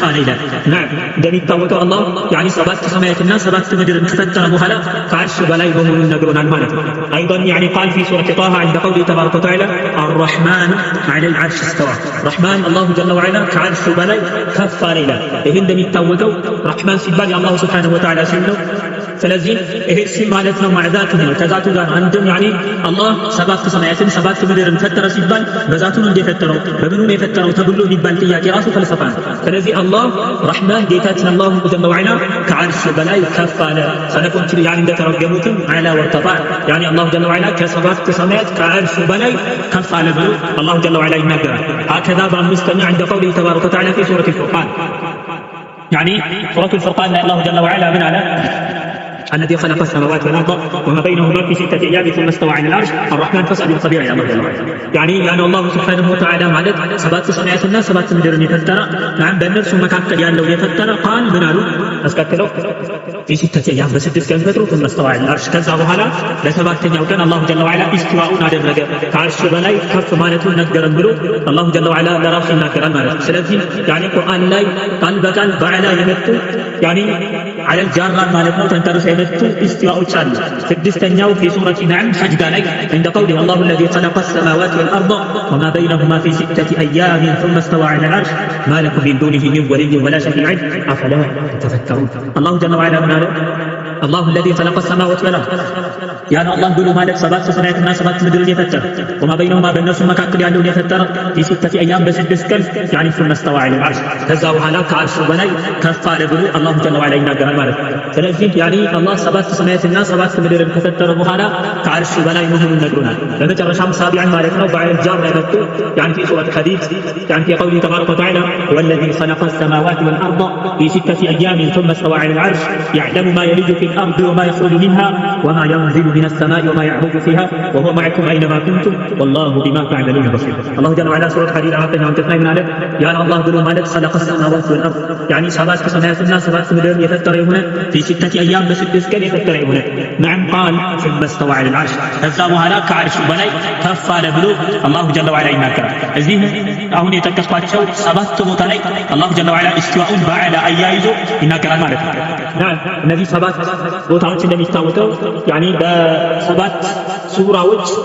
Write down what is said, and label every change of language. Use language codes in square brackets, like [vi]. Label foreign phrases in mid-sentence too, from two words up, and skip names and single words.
[am] አለ ይላል። نعم እንደሚታወቀው አላህ ያኒ ሰባት ሰማያትና ሰባት ምድርን ከፈጠረ በኋላ ከዓርሹ በላይ መሆኑን ነግሮናል ማለት ነው። [ar] ايضا يعني قال في سورة طه عند قوله تبارك وتعالى الرحمن على العرش استوى رحمن الله جل وعلا [am] ከዓርሹ በላይ ከፍ አለ ይላል። ይሄ እንደሚታወቀው ረሕማን ሲባል የአላሁ [ar] سبحانه وتعالى [am] ስም ነው። ስለዚህ ይሄ ስም ማለት ነው ማዕዛቱ ነው ከዛቱ ጋር አንድም ያኒ አላህ ሰባት ሰማያትን ሰባት ምድርን ፈጠረ ሲባል በዛቱ ነው እንደፈጠረው በምኑ ነው የፈጠረው ተብሎ ቢባል ጥያቄ ራሱ ፈልሰፋ ነው። ስለዚህ አላህ ረሕማን ጌታችን [ar] الله جل وعلا [am] ከዓርሹ በላይ ከፍ አለ። ሰለፎች ያኒ እንደተረገሙትም [ar] علا وارتفع يعني الله جل وعلا [am] ከሰባት ሰማያት ከዓርሹ በላይ ከፍ አለ ብሎ [ar] الله جل وعلا [am] ይናገራል። هكذا በአምስተኛ [ar] عند قوله تبارك وتعالى في سورة الفرقان يعني سورة الفرقان الله جل وعلا من على الذي خلق السماوات والأرض وما بينهما في 6 أيام ثم استوى على العرش الرحمن فاسأل الخبير يا الله جل وعلا يعني الله سبحانه وتعالى [am] ማለት ሰባት ሰማያትና ሰባት ምድርን የፈጠረ [ar] نعم [am] በእነርሱ መካከል ያለው የፈጠረ ቃል ምን አሉ አስከትለው [ar] في 6 أيام [am] በስድስት ቀን ፈጥሮ [ar] ثم استوى على العرش [am] ከዛ በኋላ ለሰባተኛው ቀን አላሁ [ar] جل وعلا [am] ኢስቲዋኡን አደረገ ከዓርሹ በላይ ከፍ ማለቱን ነገረን ብሎ [ar] الله جل وعلا [am] ለራሱ ይናገራል ማለት ነው። ስለዚህ يعني ቁርአን ላይ ቃል በቃል በዐላ የመጡ [ar] يعني على الجارة [am] ማለት ነው ተንተርሰው የመጡ ኢስቲዋኡች አሉ። ስድስተኛው [ar] في سورة نعم [am] ሐጅ ላይ [ar] عند قوله الله الذي خلق السماوات والأرض وما بينهما في 6 أيام ثم استوى على العرش ما لكم من دونه من ولي ولا شفيع أفلا تتفكرون الله جل وعلا من الله الذي خلق السماوات والأرض يعني الله [am] ብሎ ማለት ሰባት ሰማያትና ሰባት ምድርን የፈጠረ [ar] وما بينهما [am] በእነሱ መካከል ያለውን የፈጠረ [ar] في 6 أيام [am] በስድስት ቀን [ar] يعني ثم استوى على العرش [am] ከዛ በኋላ ከዓርሹ በላይ ከፍ አለ ብሎ [ar] الله جل وعلا [am] ይናገራል ማለት ነው። ስለዚህ [ar] يعني [am] አላህ ሰባት ሰማያትና ሰባት ምድርን ከፈጠረ በኋላ ከዓርሹ በላይ መሆኑን ነግሮናል። በመጨረሻም ሳቢዓን ማለት ነው በዐለል ጃር ላይ መጥቶ [ar] يعني في سورة الحديد يعني في قوله تبارك وتعالى والذي خلق السماوات والأرض في 6 أيام ثم استوى على العرش يعلم ما يلج في الأرض وما يخرج منها وما ينزل من السماء وما يعرج فيها وهو معكم أينما كنتم والله بما تعملون بصير الله جل وعلا سورة الحديد [am] አራተኛ አንቀጽ ላይ ምን አለ? ያ አላህ ብሎ ማለት [ar] خلق السماوات والأرض يعني [am] ሰባት ሰማያትና ሰባት ምድርን የፈጠረ የሆነ [ar] في 6 أيام [am] በስድስት ቀን የፈጠረ የሆነ [ar] نعم قال ثم استوى على العرش [am] ከዛ በኋላ ከዓርሹ በላይ ከፍ አለ ብሎ [ar] الله جل وعلا [am] ይናገራል። እዚህ አሁን የጠቀስኳቸው ሰባት ቦታ ላይ [ar] الله جل وعلا [am] ኢስቲዋኡን በዐላ አያይዞ ይናገራል ማለት ነው። እነዚህ ሰባት ቦታዎች እንደሚታወቀው ያኒ በሰባት ሱራዎች